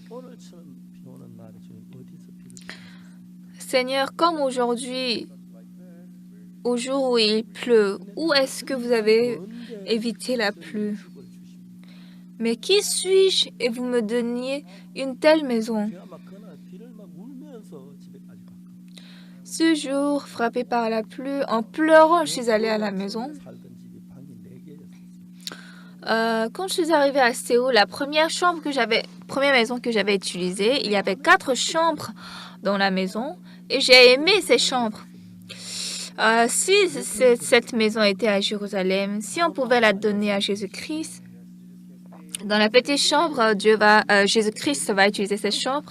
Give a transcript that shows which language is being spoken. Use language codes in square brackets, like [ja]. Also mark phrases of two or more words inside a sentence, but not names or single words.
[fr] Seigneur, comme aujourd'hui, au jour où il pleut, où est-ce que vous avez évité la pluie? mais qui suis-je et vous me donniez une telle maison? [ko] 제가 막 그날 비를 막 울면서 집에까지 갔거든요. [fr] Ce jour, frappé par la pluie, en pleurant, je suis allée à la maison. [ko] 살던 집이 방이 4개였어요. [fr] Quand je suis arrivée à Séoul, la première maison que j'avais utilisée, il y avait 4 chambres dans la maison et j'ai aimé ces chambres. Si cette maison était à Jérusalem, si on pouvait la donner à Jésus-Christ, dans la petite chambre, Jésus-Christ va utiliser cette chambre.